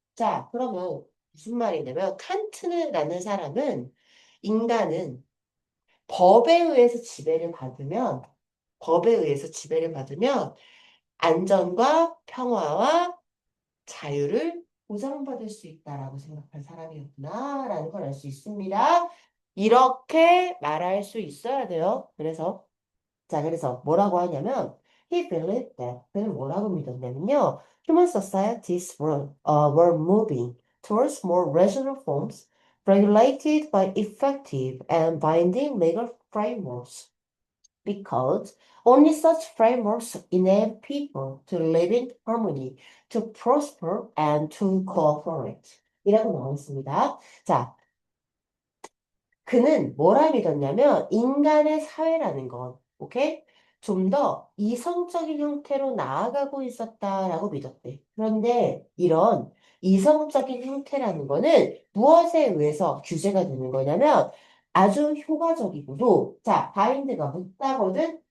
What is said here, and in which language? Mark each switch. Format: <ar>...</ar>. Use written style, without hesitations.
<ko>자, 그러면 무슨 말이냐면, 칸트라는 사람은 인간은 법에 의해서 지배를 받으면, 법에 의해서 지배를 받으면 안전과 평화와 자유를 보장받을 수 있다라고 생각한 사람이었구나라는 걸 알 수 있습니다. 이렇게 말할 수 있어야 돼요. 그래서 자, 그래서 뭐라고 하냐면</ko> <en>he believed that</en> <ko>그는 뭐라고 믿었냐면요.</ko> <en>Human societies were moving towards more rational forms regulated by effective and binding legal frameworks because only such frameworks enable people to live in harmony, to prosper and to cooperate.</en> <ko>이라고 나와 있습니다. 자, 그는 뭐라 믿었냐면 인간의 사회라는 건, 오케이? 좀 더 이성적인 형태로 나아가고 있었다라고 믿었대. 그런데 이런 이성적인 형태라는 거는 무엇에 의해서 규제가 되는 거냐면 아주 효과적이고도 자, 바인드가 묶다거든?</ko>